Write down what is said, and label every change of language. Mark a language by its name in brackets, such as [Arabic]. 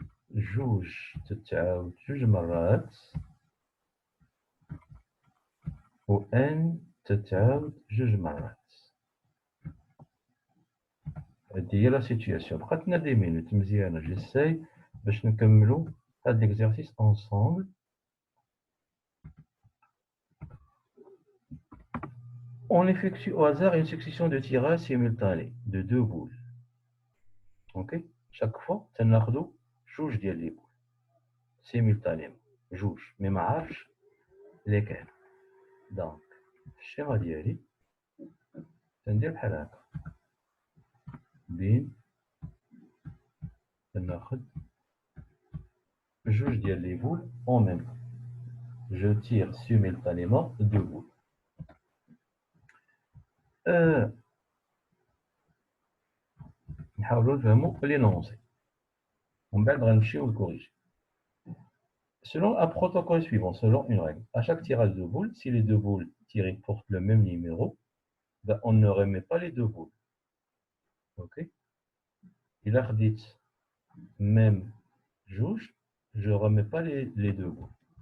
[Arabic] جوج تتعاود جوج مرات و ان تتعاود جوج مرات. هادي هي لا سيتوياسيون. بقات لنا دي مينوت مزيانه جيساي باش نكملو هاد ليكزارسيس انصومبل. [French] On effectue au hasard une succession de tirages simultanés de 2 boules. Ok? Chaque fois, [Arabic] تناخدو جوج ديال لي بول simultanément. جوج مي ما عارفش ليكال. دونك الشيما ديالي تندير بحال هكا بين تناخد جوج ديال لي بول [French] en même temps. Je tire simultanément 2 boules. [Arabic] نحاولوا نفهموا لي نونسي ومن بعد غنمشيو نكوريجي. [French] Selon un protocole suivant, selon une règle, à chaque tirage de boules, si les deux boules tirées portent le même numéro, ben, on ne remet pas les deux boules. Ok? Il a dit même juge, je ne remets pas les deux boules.